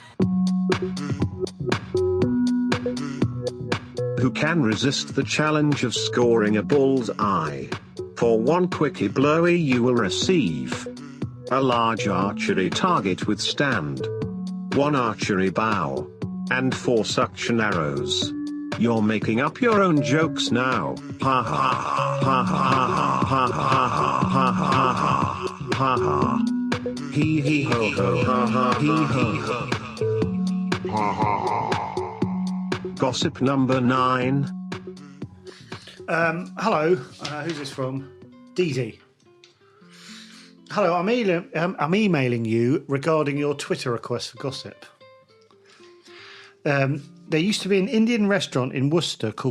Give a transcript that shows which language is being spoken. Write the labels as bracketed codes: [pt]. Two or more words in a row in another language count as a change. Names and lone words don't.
[en] Who can resist the challenge of scoring a bull's eye? For one quickie blowy you will receive a large archery target with stand, one archery bow, and 4 suction arrows. You're making up your own jokes now. Ha ha ha ha ha ha ha ha ha ha ha. Hee hee ho ho ha ha hee hee ho. Ha ha ha. Gossip number 9. Hello, who's this from? Dee Dee. Hello, I'm emailing you regarding your Twitter request for gossip. There used to be an Indian restaurant in Worcester called...